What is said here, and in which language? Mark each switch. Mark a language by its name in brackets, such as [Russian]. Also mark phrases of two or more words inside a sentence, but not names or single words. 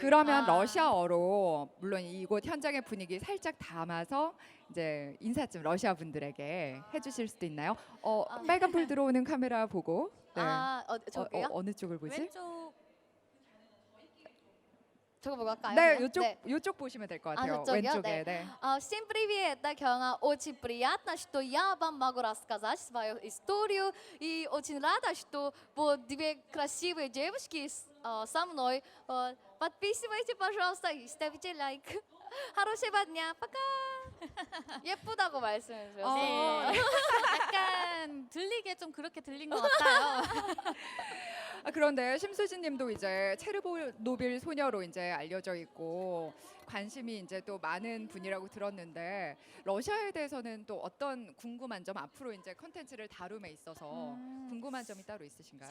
[Korean] 그러면 러시아어로 물론 이곳 현장의 분위기 살짝 담아서 이제 인사 좀 러시아 분들에게 해주실 수도 있나요? 빨간 불 들어오는 카메라 보고. 네. 저기요? 어느 쪽을 보지? 왼쪽 저거 보고 할까요? 네, 그냥? 이쪽 네. 이쪽 보시면 될 것 같아요. 저쪽이요? 왼쪽에. 네. 네. [Russian] Всем привет, это Кёна. Очень приятно, что я вам могу рассказать свою историю. И очень рада, что вот две красивые девушки со мной. Подписывайте, пожалуйста, и ставите лайк. хорошего дня. пока. [Korean] 예쁘다고 말씀해 주셨어요. 네. 약간 들리게 좀 그렇게 들린 것 같아요. 그런데 심수진님도 이제 체르노빌 소녀로 이제 알려져 있고 관심이 이제 또 많은 분이라고 들었는데 러시아에 대해서는 또 어떤 궁금한 점 앞으로 이제 컨텐츠를 다룸에 있어서 궁금한 점이 따로 있으신가요?